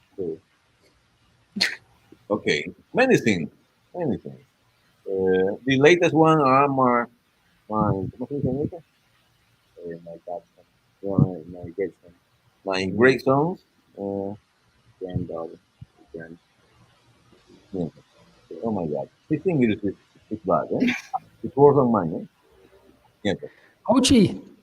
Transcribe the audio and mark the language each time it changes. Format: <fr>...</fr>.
<en>So, okay, many things, many things. The latest one are</en> <es>¿cómo se dice en eso?</es> <en>My godson, my great son, my great sons, granddaughter, grand. Yeah. Oh my God, his English is bad, eh? It's worse than mine, eh? Yeah. Hochi,</en>